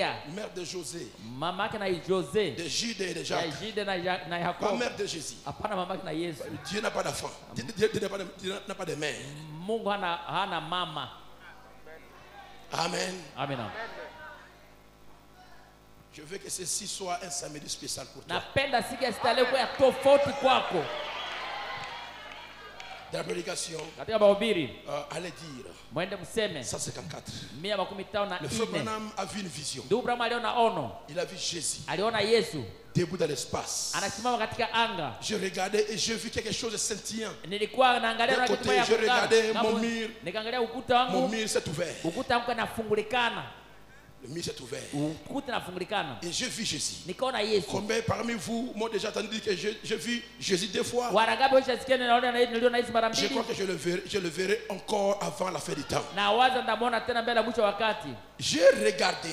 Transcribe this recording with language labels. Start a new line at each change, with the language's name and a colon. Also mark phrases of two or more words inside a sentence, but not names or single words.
French: Mère de José. De Jude et de Jacques. Pas mère de Jésus. Dieu n'a pas d'enfant. Dieu n'a pas de mère. Amen. Amen. Je veux que ceci soit un samedi spécial pour toi.
Swahili: Napenda siku ya sita leo kwa tofauti kwako.
French: Dans la prédication,
Swahili: katika mahubiri
French: allez dire
Swahili: mwende mseme 154.
French: Le frère Branham a vu une vision.
Swahili: Ndugu Branham aliona ono.
French: Il a vu Jésus.
Swahili: Aliona Yesu
French: debout dans l'espace.
Swahili: Anasimama katika anga.
French: Je regardais et j'ai vu quelque chose de scintillant.
Swahili: Nilikuwa naangalia na kitu ya
French: je regardais mon mur.
Swahili: Nikaangalia ukuta wangu.
French: Mon mur s'est ouvert.
Swahili: Ukuta wangu unafungulikana.
French: Le mur s'est ouvert. Et j'ai vu Jésus.
Swahili: Yesu.
French: Combien parmi vous m'ont déjà entendu dire que j'ai vu Jésus 2 fois? Je crois que je le verrai encore avant la fin du temps. J'ai regardé.